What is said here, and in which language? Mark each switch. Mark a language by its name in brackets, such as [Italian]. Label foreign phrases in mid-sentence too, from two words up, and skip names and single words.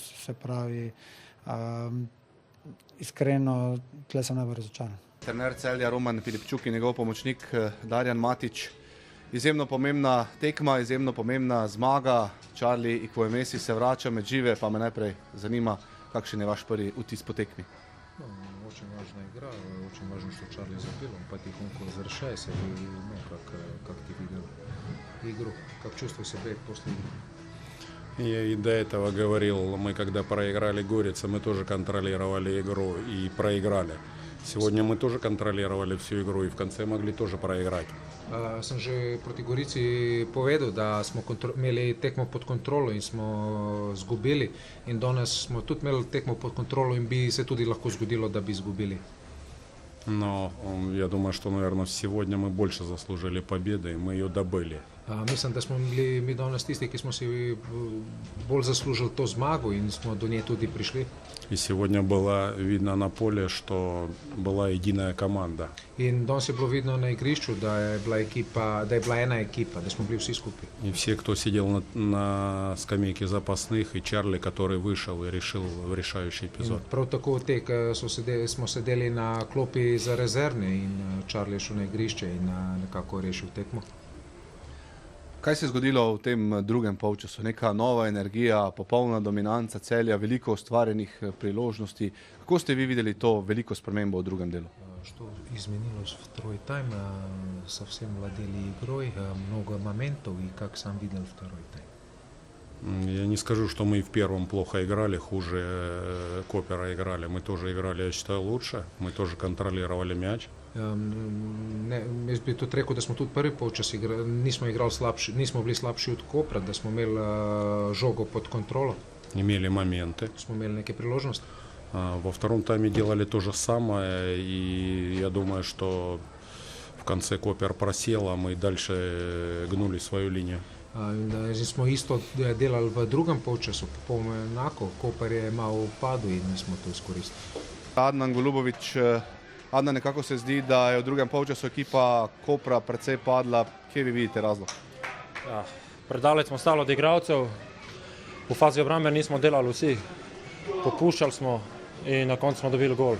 [Slovenian] Se pravi, iskreno, tle sem najbolj razočaran. Trener Celja Roman Filipčuk in njegov pomočnik Darjan Matić. Izjemno pomembna tekma, izjemno pomembna zmaga. Charli Ekwuemesi se vrača med žive, pa me najprej zanima, kakšen je vaš prvi vtis po tekmi. [Russian] Очень важная игра, очень важно, что Чарли забил, он потихоньку возвращается, и как ты видел игру, как чувствовал себя после игры. Я и до этого говорил, мы когда проиграли Горица, мы тоже контролировали игру и проиграли. Сегодня мы тоже контролировали всю игру и в конце могли тоже проиграть. [Slovenian] Sem že proti Gorici povedal, da smo imeli tekmo pod kontrolo in smo zgubili in danes smo tudi imeli tekmo pod kontrolo in bi se tudi lahko zgodilo, da bi izgubili. [Russian] Но я думаю, что, наверное, сегодня мы больше заслужили победы, и мы ее добыли. [Slovenian] Mislim, da smo bili mi danes tisti, ki smo si bolj zaslužili to zmago in smo do nje tudi prišli. [Russian] И сегодня было видно на поле, что была единая команда. [Slovenian] In danes je bilo vidno na igrišču, da je bila ena ekipa, da smo bili vsi skupaj. [Russian] И все, кто сидел на скамейке запасных, и Чарли, который вышел и решил решающий эпизод. [Slovenian] Prav tako smo sedeli na klopi za rezervne in Charlie je šel na igrišče in nekako rešil tekmo. Kaj se je zgodilo v tem drugem polčasu? Neka nova energija, popolna dominanca Celja, veliko ustvarjenih priložnosti. Kako ste vi videli to veliko spremembo v drugem delu? [Russian] Что изменилось второй тайм, совсем владели игрой, много моментов, и как сам видел второй тайм? Я не скажу, что мы в первом плохо играли, хуже Копера играли. Мы тоже играли, я считаю, лучше. Мы тоже контролировали мяч. [Slovenian] Jaz bi tudi rekel, da smo tudi prvi polčas nismo bili slabši od Kopra, da smo imeli žogo pod kontrolo. [Russian] Имели моменты. [Slovenian] Smo imeli neke priložnosti. [Russian] Во втором тайме делали то же самое, и я думаю, что в конце Копер просел, а мы дальше гнули свою линию. [Slovenian] Smo isto delali v drugem polčasu, popolnoma enako. Koper je malo upadel in mi smo to izkoristili. Adnan Golubović, Adnan, nekako se zdi, da je v drugem polčasu ekipa Kopra precej padla. Kje vi vidite razlog? Ja, predaleč smo stali od igralcev, v fazi obrambe nismo delali vsi, popuščali smo in na koncu smo dobili gol.